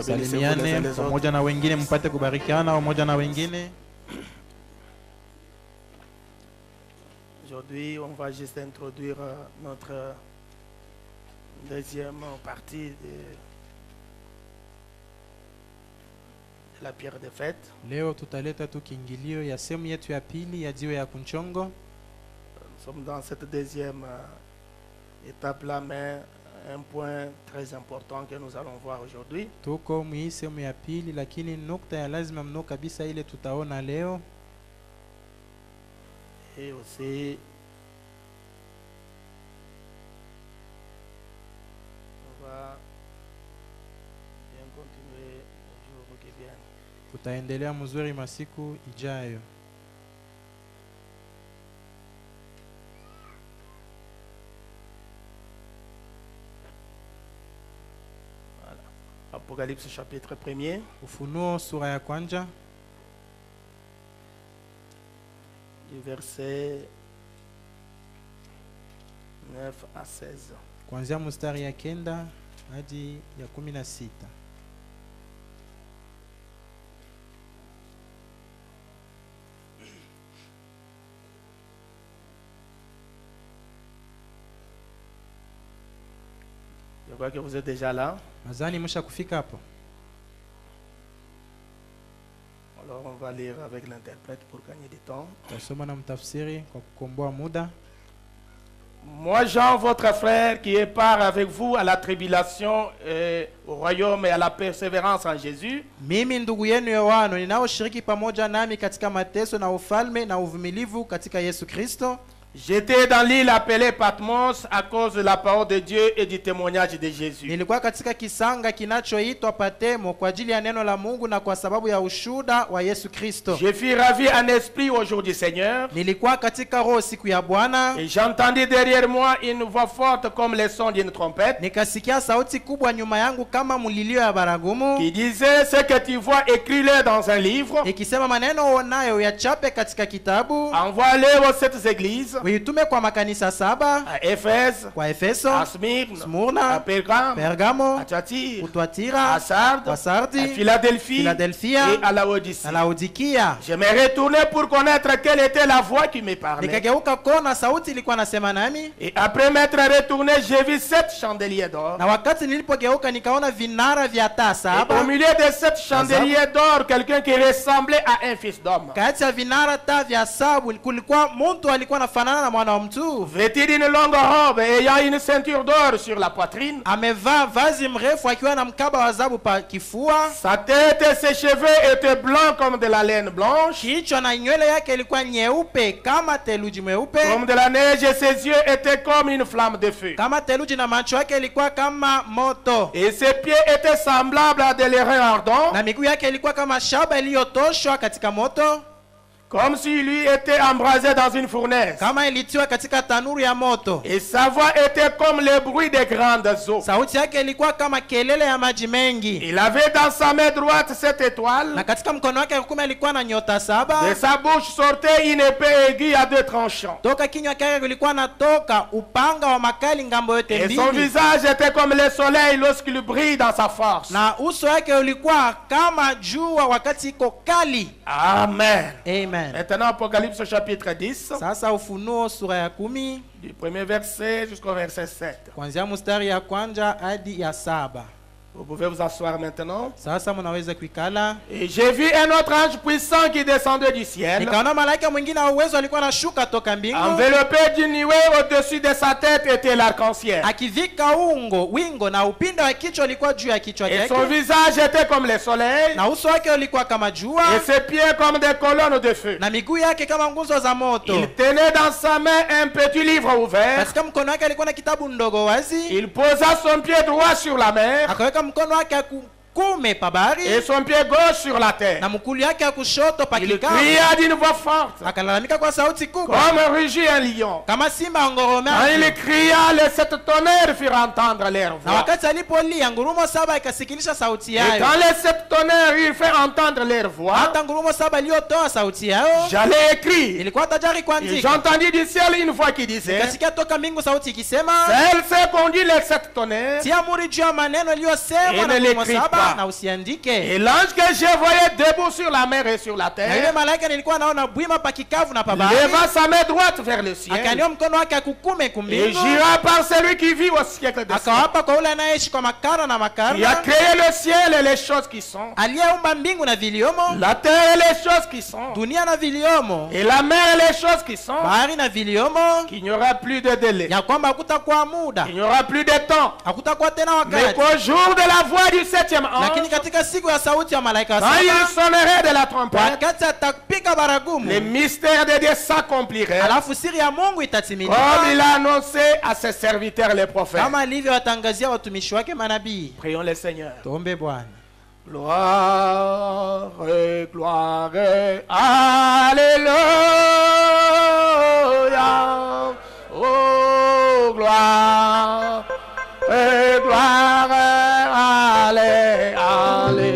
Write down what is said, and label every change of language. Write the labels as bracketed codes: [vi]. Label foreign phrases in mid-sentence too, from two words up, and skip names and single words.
[fr] Bénissez-vous les uns les autres. Aujourd'hui, on va juste introduire notre deuxième partie de la pierre de fête. [sw] Leo tutaleta tu kiingilio ya sehemu yetu ya pili ya jiwe ya kunchongo. [fr] Nous sommes dans cette deuxième étape-là, mais un point très important que nous allons voir aujourd'hui. [sw] Tuko mwi sehemu ya pili, lakini nukta ya lazima mno kabisa ile tutaona leo. [fr] Et aussi, on va bien continuer les jours qui viennent. [sw] Tutaendelea mzuri masiku ijayo. [fr] Apocalypse chapitre 1er. [sw] Ufunuo sura ya kwanza. [fr] Du verset 9 à 16. [sw] Kuanzia mstari ya 9 hadi ya 16. [fr] Je crois que vous êtes déjà là. [sw] Mazani msha kufika hapo. [fr] Alors on va lire avec l'interprète pour gagner du temps. [sw] Tasoma na mtafsiri kwa kukomboa muda. [fr] Moi Jean, votre frère, qui est part avec vous à la tribulation, au royaume et à la persévérance en Jésus. [sw] Mimi ndugu yenu Yohana ninaoshiriki pamoja nami katika mateso na ufalme na uvumilivu katika Yesu Kristo. [fr] J'étais dans l'île appelée Patmos à cause de la parole de Dieu et du témoignage de Jésus. [sw] Nilikuwa katika kisanga kinachoitwa Patemo kwa ajili ya neno la Mungu na kwa sababu ya ushuhuda wa Yesu Kristo. [fr] Je fus ravi en esprit au jour du Seigneur. [sw] Nilikuwa katika roho siku ya Bwana. [fr] Et j'entendis derrière moi une voix forte comme le son d'une trompette. [sw] Nikasikia sauti kubwa nyuma yangu kama mulilio ya baragumu. [fr] Qui disait: ce que tu vois, écris-le dans un livre. [sw] Ikisema maneno unayo yachape katika kitabu. [fr] Envoie-le aux sept églises. [sw] Uitume kwa makanisa 7. [fr] À Éphèse, [sw] kwa Efeso, [fr] à Smyrne, [sw] Smurna, [fr] à [sw] Pergamo, [fr] à Thyatire, [sw] Utwatira, [fr] à Sardes, [sw] à Sardi, [fr] à Philadelphie, [sw] Philadelphia, [fr] et à Laodicée. [sw] à Laodikia. [fr] Je me retournais pour connaître quelle était la voix qui me parlait. [sw] Nikageuka kona sauti ilikuwa nasema nami. [fr] Et après m'être retourné, j'ai vu 7 chandeliers d'or. [sw] Na wakati nilipogeuka nikaona vinara vya taa 7. [fr] Au milieu de 7 chandeliers d'or, quelqu'un qui ressemblait à un fils d'homme. [sw] Kati ya vinara taa vya 7 kulikuwa mtu alikuwa anafanana na mwana wa mtu. [fr] Vêtu d'une longue robe et ayant une ceinture d'or sur la poitrine. [sw] Amevaa vazi mrefu akiwa na mkaba wa dhahabu pa kifua. [fr] Sa tête et ses cheveux étaient blancs comme de la laine blanche. [sw] Kichwa na nywele yake ilikuwa nyeupe kama theluji mweupe. [fr] Comme de la neige, et ses yeux étaient comme une flamme de feu. [sw] Kama theluji na macho yake ilikuwa kama moto. [fr] Et ses pieds étaient semblables à des lérins ardents. [sw] Na miguu yake ilikuwa kama shaba iliyotoshwa katika moto. [fr] Comme si lui était embrasé dans une fournaise. [sw] Kama ilitiwa katika tanuru ya moto. [fr] Et sa voix était comme le bruit des grandes eaux. [sw] Sauti yake ilikuwa kama kelele ya maji mengi. [fr] Il avait dans sa main droite 7 étoiles. [sw] Na katika mkono wake kume alikuwa na nyota 7. [fr] De sa bouche sortait une épée aiguë à 2 tranchants. [sw] Toka kinywa chake kulikuwa natoka upanga wa makali ngambo yote mbili. [fr] Et son visage était comme le soleil lorsqu'il brille dans sa force. [sw] Na uso wake ulikuwa kama jua wakati iko kali. [fr] Amen. [sw] Amen. [fr] Maintenant, Apocalypse chapitre 10. [sw] Sasa Ufunuo sura ya 10. [fr] Du premier verset jusqu'au verset 7. [sw] Kuanzia mstari ya kwanza hadi ya 7. [fr] Vous pouvez vous asseoir maintenant. [sw] Sasa mnaweza kuikala. [fr] Et j'ai vu un autre ange puissant qui descendait du ciel, [sw] Nikaona malaika mwingine wa uwezo alikuwa anashuka toka mbingu, [fr] enveloppé d'une nuée. Au-dessus de sa tête était l'arc-en-ciel. [sw] akivika wingo na upinde wa kichwa ulikuwa juu ya kichwa [fr] Et son [sw] chake, [fr] visage était comme le soleil, [sw] na uso wake ulikuwa kama jua, [fr] et ses pieds comme des colonnes de feu. [sw] na miguu yake kama nguzo za moto. [fr] Il tenait dans sa main un petit livre ouvert. [sw] Katika mkono wake alikuwa na kitabu ndogo wazi. [fr] Il posa son pied droit sur la mer [sw] Akaweka mkono wake kume pa bahari, [fr] et son pied gauche sur la terre. [sw] na mkulu yake ya kushoto pa [fr] Il [sw] kikavu. [fr] cria d'une voix forte, [sw] Akalalamika kwa sauti kubwa [fr] comme rugit un lion. [sw] kama simba [fr] Quand [sw] angoromea. [fr] il cria, les sept tonnerres firent entendre leur [sw] Na [fr] voix. [sw] wakati alipolia, ngurumo saba ikasikilisha sauti [fr] Et [sw] yayo. [fr] quand les sept tonnerres ils firent entendre leur voix, [sw] Hata ngurumo saba iliyotoa sauti yao [fr] j'allais écrire. [sw] ilikuwa tajari [fr] Et [sw] kuandika. [fr] j'entendis du ciel une voix qui disait, [sw] Kasikia toka mbingu sauti ikisema, [fr] celle-ci conduit les sept tonnerres. [sw] tia muri juu ya maneno iliyosemwa na [fr] Et ne [sw] ngurumo [fr] l'écris [sw] saba [fr] pas. [sw] na usiandike. [fr] Et l'ange que je voyais debout sur la mer et sur la [sw] Na yule [fr] terre [sw] malaika nilikuwa naona bwima pa kikavu na pa bahari, [fr] leva sa main droite vers le ciel [sw] akanyua mkono wake akukume [fr] et [sw] kumbingu, [fr] jura par celui qui vit au siècle des siècles, [sw] akawapa kwa ule anayeishi kwa makara na [fr] qui a [sw] makarna, [fr] créé le ciel et les choses qui sont, [sw] aliyeumba mbingu na viliomo, [fr] la terre et les choses qui sont, [sw] dunia na viliomo, [fr] et la mer et les choses qui sont, [sw] bahari na viliomo, [fr] qu'il n'y aura plus de délai, [sw] ya kwamba hakutakuwa muda, [fr] qu'il n'y aura plus de temps, [sw] hakutakuwa tena [fr] mais [sw] wakati, [fr] qu'au jour de la voix du septième [sw] lakini [fr] ange, [sw] katika siku ya sauti ya malaika wa [fr] quand il [sw] saba, [fr] sonnerait de la trompette, [sw] wakati atapiga [fr] les [sw] baragumu, [fr] mystères de Dieu s'accompliraient, [sw] alafu siri ya Mungu [fr] comme [sw] itatimilika [fr] il a annoncé à ses serviteurs les prophètes. [sw] kama alivyowatangazia watumishi wake manabii. [fr] Prions le Seigneur. [sw] Tuombe Bwana. [fr] Gloire, gloire, alléluia. Oh, gloire, gloire, alléluia.